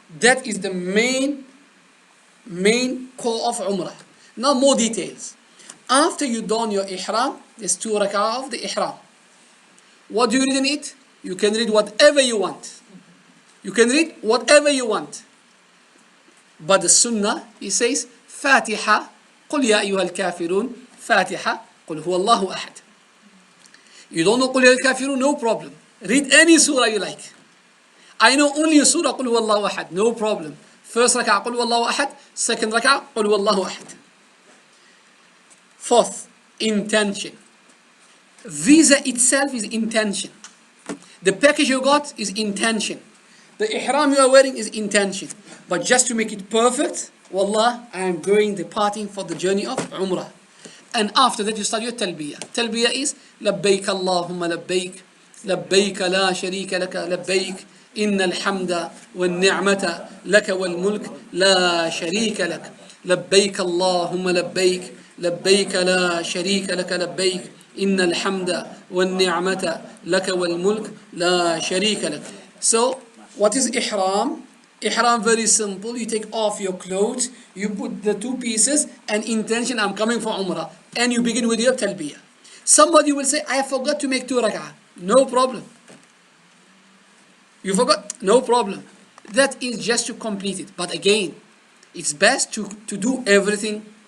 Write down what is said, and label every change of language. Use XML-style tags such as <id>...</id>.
<en>That is the main core of Umrah. Now more details. After you don your ihram, there's 2 rak'ah of the ihram. What do you read in it? You can read whatever you want. You can read whatever you want. But the sunnah, he says, Fatiha, قل يا أيها الكافرون, Fatiha, قل هو الله أحد. You don't know قل يا الكافرون, no problem. Read any surah you like. I know only surah قل هو الله أحد, no problem. First rak'ah قل هو الله أحد, second rak'ah قل هو الله أحد. Fourth, intention. Visa itself is intention. The package you got is intention. The ihram you are wearing is intention. But just to make it perfect, Wallah, I am going departing for the journey of Umrah. And after that you start your talbiyah. Talbiyah is</en> <ar>لبيك اللهم لبيك لبيك لا شريك لك لبيك إن الحمد والنعمة لك والملك لا شريك لك لبيك اللهم لبيك لبيك لا شريك لك لبيك إن الحمد والنعمة لك والملك لا شريك لك.</ar> <en>So what is ihram? Ihram, very simple. You take off your clothes, you put the 2 pieces and intention, I'm coming for Umrah. And you begin with your talbiyah. Somebody will say, I forgot to make 2 rak'ah. No problem. You forgot? No problem. That is just to complete it. But again, it's best to do everything.</en>